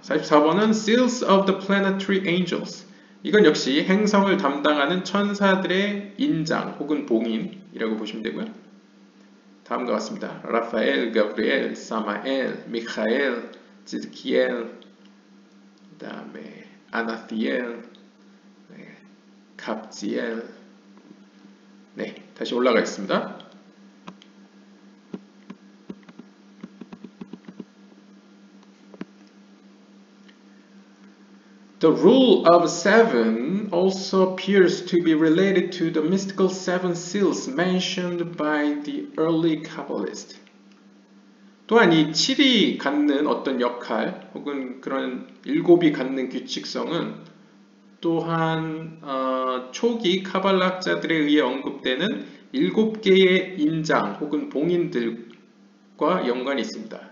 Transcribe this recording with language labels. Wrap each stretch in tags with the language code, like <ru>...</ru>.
<ko>44번은</ko> <en>Seals of the Planetary Angels.</en> <ko>이건 역시 행성을 담당하는 천사들의 인장 혹은 봉인이라고 보시면 되고요. 다음과 같습니다. 라파엘, 가브리엘, 사마엘, 미카엘, 지드키엘, 그 다음에 아나티엘, 갑지엘. 다시 올라가겠습니다.</ko> <en>The rule of seven also appears to be related to the mystical seven seals mentioned by the early Kabbalists.</en> <ko>또한 이 7이 갖는 어떤 역할 혹은 그런 7이 갖는 규칙성은 또한 초기 카발라학자들에 의해 언급되는 7개의 인장 혹은 봉인들과 연관이 있습니다.</ko>